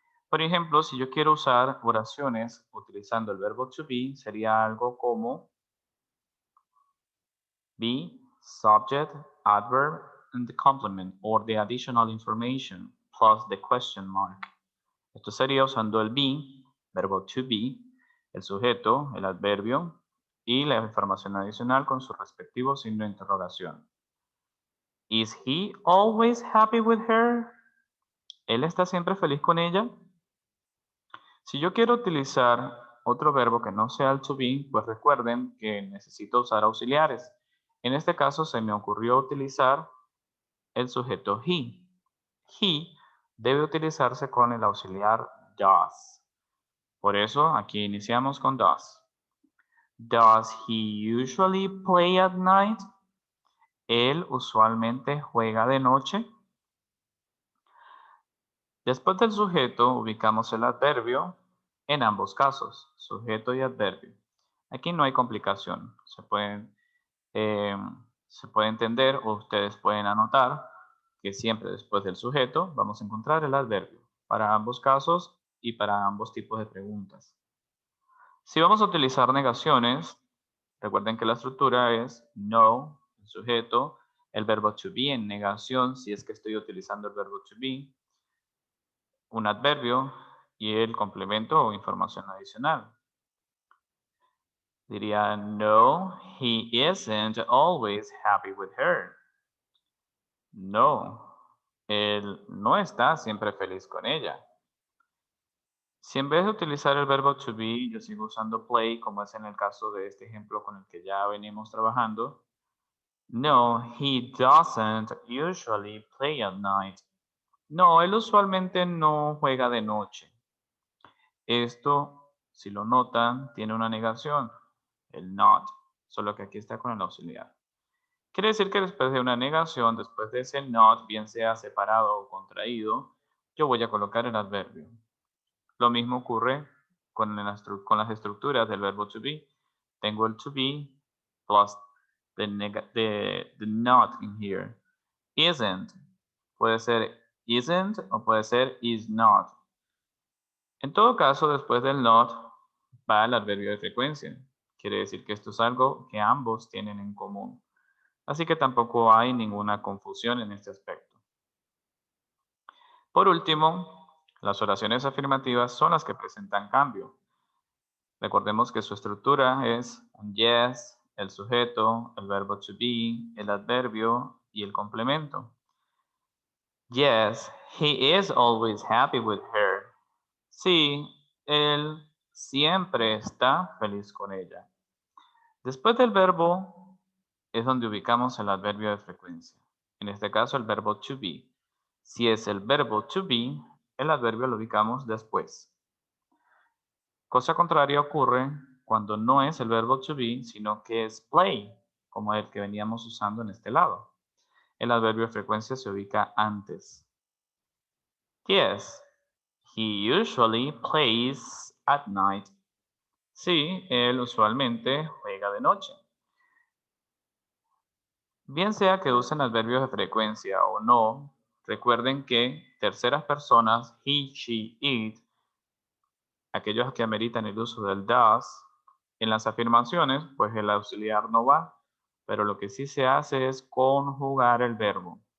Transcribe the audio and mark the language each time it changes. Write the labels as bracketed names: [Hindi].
[Spanish] Por ejemplo, si yo quiero usar oraciones utilizando el verbo [English] to be, [Spanish] sería algo como [English] be, subject, adverb, and the complement or the additional information plus the question mark. [Spanish] Esto sería usando el be, verbo to be, el sujeto, el adverbio y la información adicional con su respectivo signo de interrogación. [English] Is he always happy with her? [Spanish] ¿Él está siempre feliz con ella? Si yo quiero utilizar otro verbo que no sea el to be, pues recuerden que necesito usar auxiliares. En este caso se me ocurrió utilizar el sujeto he. He debe utilizarse con el auxiliar does. Por eso aquí iniciamos con does. [English] Does he usually play at night? [Spanish] ¿Él usualmente juega de noche? Después del sujeto ubicamos el adverbio en ambos casos, sujeto y adverbio. Aquí no hay complicación, eh, se puede entender o ustedes pueden anotar que siempre después del sujeto vamos a encontrar el adverbio para ambos casos y para ambos tipos de preguntas. Si vamos a utilizar negaciones, recuerden que la estructura es no, el sujeto, el verbo to be en negación, si es que estoy utilizando el verbo to be, un adverbio y el complemento o información adicional. Diría, [English] no, he isn't always happy with her. [Spanish] No, él no está siempre feliz con ella. Si en vez de utilizar el verbo to be, yo sigo usando play, como es en el caso de este ejemplo con el que ya venimos trabajando. [English] No, he doesn't usually play at night. [Spanish] No, él usualmente no juega de noche. Esto, si lo notan, tiene una negación, el not, solo que aquí está con el auxiliar. Quiere decir que después de una negación, después de ese not, bien sea separado o contraído, yo voy a colocar el adverbio. Lo mismo ocurre con las estructuras del verbo to be. Tengo el [English] to be plus the not in here. Isn't. [Spanish] Puede ser isn't o puede ser is not. En todo caso, después del not va el adverbio de frecuencia. Quiere decir que esto es algo que ambos tienen en común. Así que tampoco hay ninguna confusión en este aspecto. Por último, las oraciones afirmativas son las que presentan cambio. Recordemos que su estructura es un yes, el sujeto, el verbo to be, el adverbio y el complemento. [English] Yes, he is always happy with her. [Spanish] Sí, él siempre está feliz con ella. Después del verbo es donde ubicamos el adverbio de frecuencia. En este caso, el verbo to be. Si es el verbo to be, el adverbio lo ubicamos después. Cosa contraria ocurre cuando no es el verbo to be, sino que es play, como el que veníamos usando en este lado. El adverbio de frecuencia se ubica antes. [English] Yes, he usually plays at night. [Spanish] Sí, él usualmente juega de noche. Bien sea que usen adverbios de frecuencia o no, recuerden que terceras personas, he, she, it, aquellos que ameritan el uso del does, en las afirmaciones, pues el auxiliar no va, pero lo que sí se hace es conjugar el verbo.